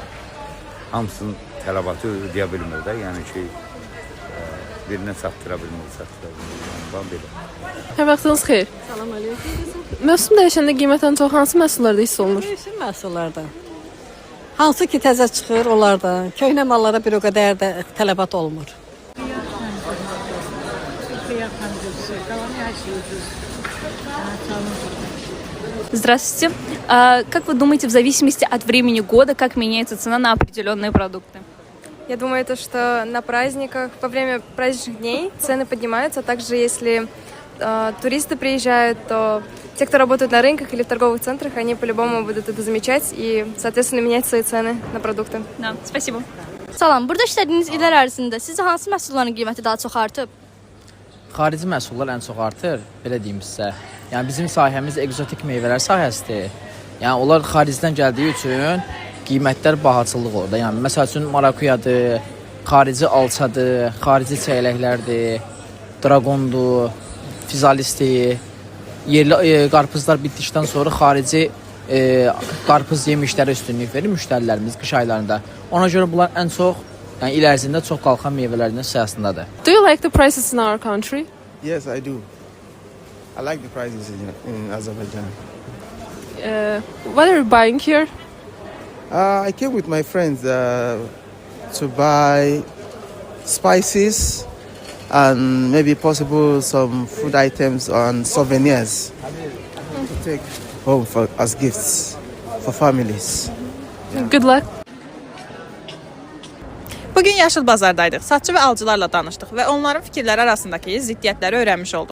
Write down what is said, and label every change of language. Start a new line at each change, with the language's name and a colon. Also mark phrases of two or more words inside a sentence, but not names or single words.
Azerbaijani: Hamısının tələbatı ödeyə bilmir də, yəni ki, birinə satdıra bilmir, yəni belə. Hər vaxtınız xeyir. Salam aleyküm. Mövsüm dəyişəndə qiymətən çox hansı məhsullarda hiss olunur? Mövsüm məhsullarda. Hansı ki təzə çıxır, onlarda. Köhnə mallara bir o qədər də tələbat olmur.
Russian: Здравствуйте. Как вы думаете, в зависимости от времени года, как меняется цена на определенные продукты? Я думаю, что на праздниках, во время праздничных дней цены поднимаются. Также, если туристы приезжают, то те, кто работают на рынках или в торговых центрах, они по-любому будут это замечать и, соответственно, менять свои цены на продукты. Да, спасибо.
Azerbaijani: Salam, burada işlədiyiniz illər ərzində sizcə hansı məhsulların qiyməti daha çox artıb? Xarici məhsullar ən çox artır, belə deyim sizə. Yəni bizim sahəmiz ekzotik meyvələr sahəsidir. Yəni onlar xaricdən gəldiyi üçün qiymətlər bahaçılıq orada. Yəni məsəl üçün marakuyadır, xarici alçadır, xarici çəyləklərdir, dragondur, fizalistir. Yerli qarpızlar bitdikdən sonra xarici qarpız yemişlərə üstünlük verir müştərilərimiz qış aylarında. Ona görə bunlar ən çox, yəni il ərzində çox qalxan meyvələrdən sırasındadır.
English: Do you like the prices in our country? Yes, I do. I like the prices in Azerbaijan. What are you buying here? I came with my friends to buy spices and maybe possible some food items and souvenirs to take home as gifts for families. Good luck.
Azerbaijani: Bugün Yaşıl bazardaydıq. Satçı və alıcılarla danışdıq və onların fikirləri arasındakı ziddiyyətləri öyrənmiş olduq.